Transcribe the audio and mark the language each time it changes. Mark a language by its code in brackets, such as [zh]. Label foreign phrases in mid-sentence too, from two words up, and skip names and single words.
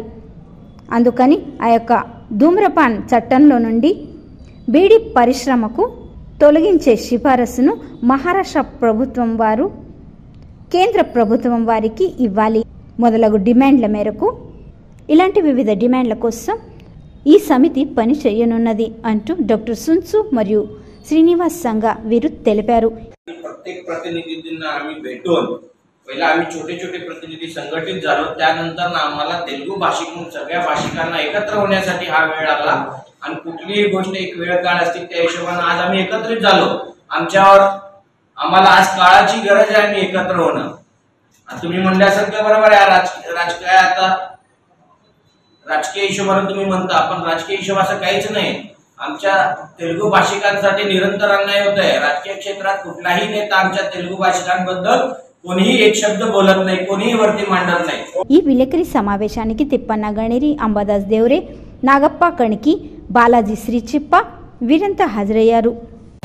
[te] అందుకని ఆ యొక్క ధూమ్రపాన్ చట్టంలో నుండి బీడీ పరిశ్రమకు తొలగించే సిఫారసును మహారాష్ట్ర ప్రభుత్వం వారు కేంద్ర ప్రభుత్వం వారికి ఇవ్వాలి. మొదలగు డిమాండ్ల మేరకు ఇలాంటి వివిధ డిమాండ్ల కోసం ఈ సమితి పని చేయనున్నది అంటూ డాక్టర్ సున్సు మరియు श्रीनिवास संघ वीरू తెలిపారు. [mr] प्रत्येक प्रतिनिधींना आम्ही भेटून पहिला आम्ही छोटे छोटे प्रतिनिधी संघटित झालो. त्यानंतर आम्हाला तेलुगू भाषिक सगळ्या भाषिकांना एकत्र होण्यासाठी हा वेळ आला आणि कुठलीही गोष्ट एक वेळ काळ असते त्या हिशोबाने आज आम्ही एकत्रित झालो. आम्हाला आज काळाची गरज आहे आम्ही एकत्र होणं. तुम्ही म्हणल्यासारखं बरोबर आहे. राजकीय आता राजकीय हिशोबाने तुम्ही म्हणता, पण राजकीय हिशोब असं काहीच नाही. आमच्या तेलुगू भाषिकांसाठी निरंतर अन्याय होत आहे. राजकीय क्षेत्रात कुठलाही नेता आमच्या तेलुगू भाषिकांबद्दल कोणीही एक शब्द बोलत नाही, कोणीही वरती मांडत नाही. [te] ఈ విలేకరి సమావేశానికి తిప్పన్న గణేరి, అంబాదాస్ దేవరే, నాగప్ప కణకి, బాలాజీ శ్రీచిప్ప వీరంతా హాజరయ్యారు.